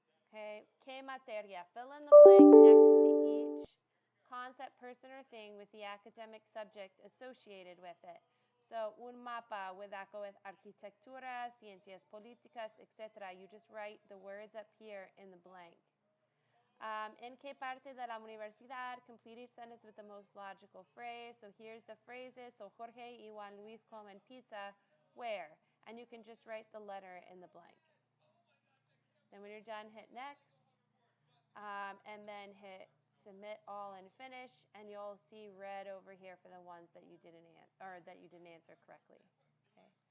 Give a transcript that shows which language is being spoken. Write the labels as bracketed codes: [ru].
[en] Okay, [es] que materia. [en] Fill in the blank next to each concept, person, or thing with the academic subject associated with it. So, un mapa, would that go with arquitectura, ciencias políticas, etc.? You just write the words up here in the blank. [es] En qué parte de la universidad? [en] Complete each sentence with the most logical phrase. So here's the phrases. So [es] Jorge y Juan Luis comen pizza. [en] Where? And you can just write the letter in the blank. Then when you're done, hit next. And then hit submit all and finish, and you'll see red over here for the ones that you didn't answer correctly. Okay.